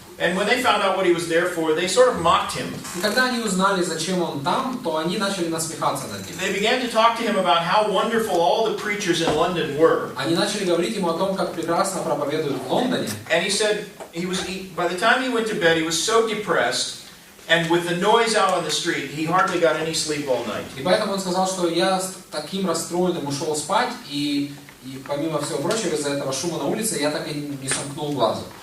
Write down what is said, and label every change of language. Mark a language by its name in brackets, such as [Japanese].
[English] And when they found out what he was there for, they sort of mocked him. [Russian] И когда они узнали, зачем он там, то они начали насмехаться над ним. [English] They began to talk to him about how wonderful all the preachers in London were. [Russian] Они начали говорить ему о том, как прекрасно проповедуют в Лондоне. [English] And he said by the time he went to bed, he was so depressed, and with the noise out on the street, he hardly got any sleep all night. [Russian] И поэтому он сказал, что я с таким расстроенным ушел спать, и помимо всего прочего, из-за этого шума на улице, я так и не сомкнул глаза.